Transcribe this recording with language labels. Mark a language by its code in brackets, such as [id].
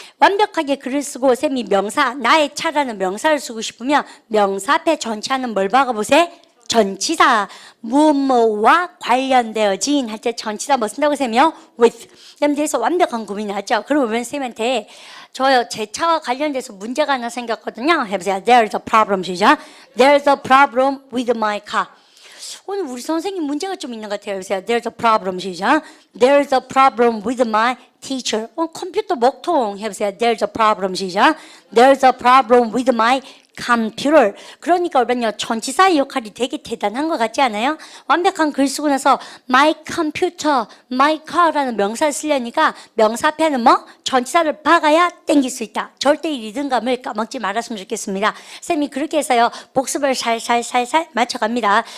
[ko] 완벽하게 글을 쓰고 쌤이 명사 나의 차라는 명사를 쓰고 싶으면 명사 앞에 전치하는 뭘 박아보세요? 전치사 무엇무엇과 관련되어진 할 때 전치사 뭐 쓴다고 쌤이요? [en] with. [ko] 여러분들에서 완벽한 고민이 하죠. 그러면 쌤한테 저요 제 차와 관련돼서 문제가 하나 생겼거든요. 해보세요. [en] There's a problem 시작. There's a problem with my car. [ko] 오늘 우리 선생님 문제가 좀 있는 것 같아요. 해보세요. [en] There's a problem 시작. There's a problem with my teacher. [ko] 컴퓨터 먹통 해보세요. [en] There's a problem 시작. There's a problem with my computer. [ko] 그러니까 우리는요 전치사의 역할이 되게 대단한 것 같지 않아요? 완벽한 글 쓰고 나서 [en] my computer, my car [ko] 라는 명사를 쓰려니까 명사 앞에는 뭐? 전치사를 박아야 땡길 수 있다. 절대 이 리듬감을 까먹지 말았으면 좋겠습니다. 쌤이 그렇게 해서요 복습을 살살살살 맞춰갑니다.